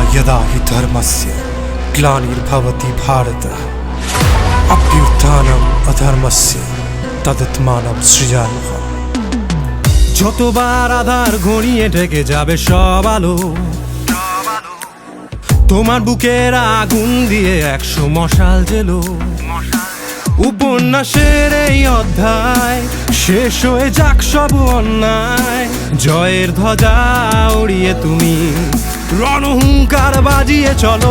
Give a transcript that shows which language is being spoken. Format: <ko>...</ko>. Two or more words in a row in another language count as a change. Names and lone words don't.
<sa>सदा हि धर्मस्य ग्लानिर्भवति भारत अभ्युत्थानम् अधर्मस्य तदात्मानं सृजाम्यहम्।</sa> <bn>যতবার আধার ঘনিয়ে ঢেকে যাবে সব আলো, তোমার বুকের আগুন দিয়ে 100 মশাল জেলো। উপন্যাসের এই অধ্যায় শেষ হয়ে যাক সব অন্যায়, জয়ের ধ্বজা উড়িয়ে তুমি রণহুঙ্কার বাজিয়ে চলো।</bn>